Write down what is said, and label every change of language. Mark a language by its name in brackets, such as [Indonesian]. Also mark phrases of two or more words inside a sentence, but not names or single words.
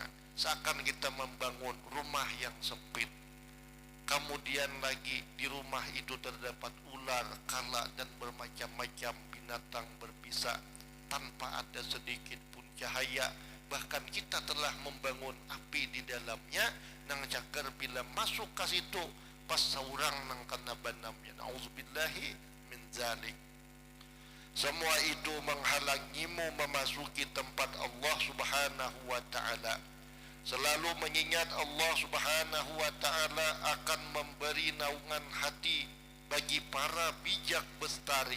[Indonesian] Seakan kita membangun rumah yang sempit. Kemudian lagi di rumah itu terdapat ular, kala dan bermacam-macam binatang berbisa tanpa ada sedikit pun cahaya. Bahkan kita telah membangun api di dalamnya, [Banjar] nang cagar bila masuk ke situ pas saurang nang kena banamnya. [Arabic] نعوذ بالله من ذلك. [Indonesian] Semua itu menghalangimu memasuki tempat Allah [Arabic] سبحانه وتعالى. [Indonesian] Selalu mengingat Allah [Arabic] سبحانه وتعالى [Indonesian] akan memberi naungan hati bagi para bijak bestari.